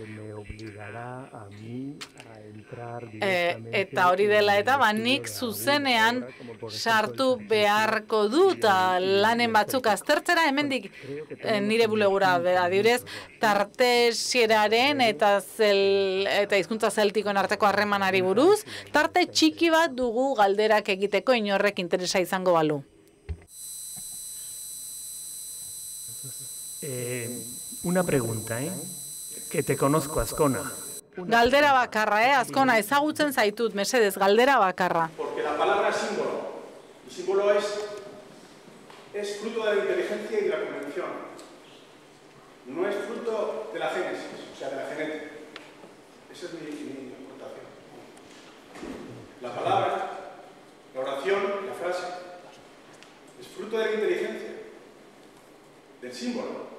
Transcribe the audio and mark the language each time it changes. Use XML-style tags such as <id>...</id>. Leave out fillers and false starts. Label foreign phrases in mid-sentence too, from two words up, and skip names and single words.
<eu>Eta hori dela eta nik zuzenean sartu beharko dut lanen batzuk aztertzera, hemendik nire bulegura adibidez tartesieraren eta hizkuntza zeltikoen arteko harremanari buruz, tarte txiki bat dugu galderak egiteko inorrek interesa izango balu.</eu> <es>Una pregunta, que te conozco, Azkona.</es> <eu>Galdera bakarra, Azkona, ezagutzen zaitut, mesedez, galdera bakarra.</eu> <es>Porque la palabra es símbolo. El símbolo es fruto de la inteligencia y de la convención. No es fruto de la génesis, o sea, de la genética. Esa es mi aportación. La palabra, la oración, la frase, es fruto de la inteligencia, del símbolo.</es>